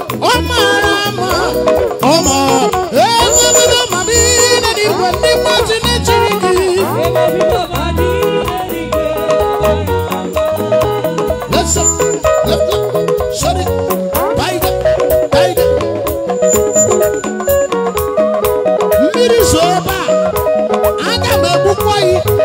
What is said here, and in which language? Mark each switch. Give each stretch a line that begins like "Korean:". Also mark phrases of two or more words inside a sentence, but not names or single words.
Igbo: Ọ mara mma, ọ ma, enwebeghị ọma m ihe n'igwe ndị mmadụ na-echere gị.
English: Let's go, let's go, sorry, baide, baide.
Igbo: Mmiri zoo ebe a, aga m egbukwa ya.